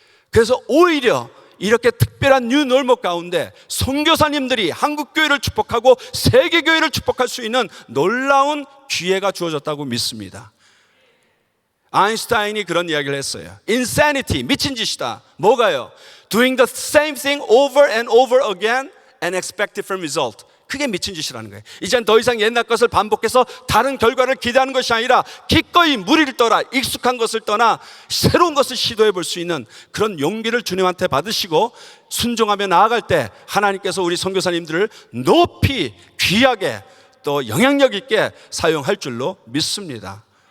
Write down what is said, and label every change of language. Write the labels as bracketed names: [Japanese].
[Korean] 그래서 오히려 이렇게 특별한 뉴 놀머 가운데 선교사님들이 한국 교회를 축복하고 세계 교회를 축복할 수 있는 놀라운 기회가 주어졌다고 믿습니다. 아인슈타인이 그런 이야기를 했어요. Insanity, 미친 짓이다. 뭐가요? [English] Doing the same thing over and over again and expect different result. [Korean] 그게 미친 짓이라는 거예요. 이젠 더 이상 옛날 것을 반복해서 다른 결과를 기대하는 것이 아니라 기꺼이 무리를 떠나 익숙한 것을 떠나 새로운 것을 시도해 볼 수 있는 그런 용기를 주님한테 받으시고 순종하며 나아갈 때 하나님께서 우리 선교사님들을 높이 귀하게 또 영향력 있게 사용할 줄로 믿습니다.